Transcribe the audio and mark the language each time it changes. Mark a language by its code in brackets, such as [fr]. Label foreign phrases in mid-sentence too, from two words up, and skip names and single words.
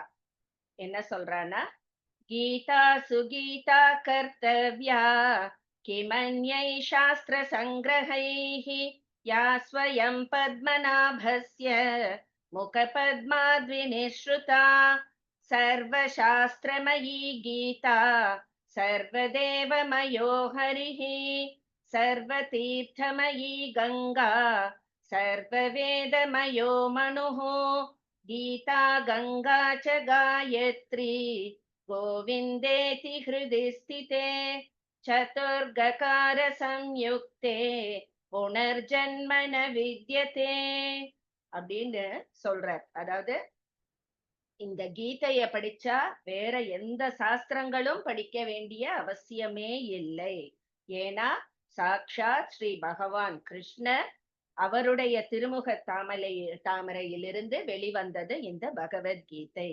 [ta] என்ன சொல்றான்னா, [sa] गीता सुगीता कर्तव्या किमन्यैः शास्त्र संग्रहैः या स्वयं पद्मनाभस्य मुख पद्माद्विनिःसृता सर्वशास्त्रमयी गीता सर्वदेवमयो हरिः सर्वतीर्थमयी गङ्गा सर्ववेदमयो मनुः गीता गंगा च गायत्री गोविन्देति हृदि स्थिते चतुर्गकार संयुक्ते पुनर्जन्म न विद्यते [ta] அப்படின்னு சொல்றார். அதாவது இந்த கீதைய படிச்சா வேற எந்த சாஸ்திரங்களும் படிக்க வேண்டிய அவசியமே இல்லை. ஏன்னா சாக்ஷாத் ஸ்ரீ பகவான் கிருஷ்ணர் அவருடைய திருமுக தாமரையிலிருந்து வெளிவந்தது இந்த பகவத்கீதை.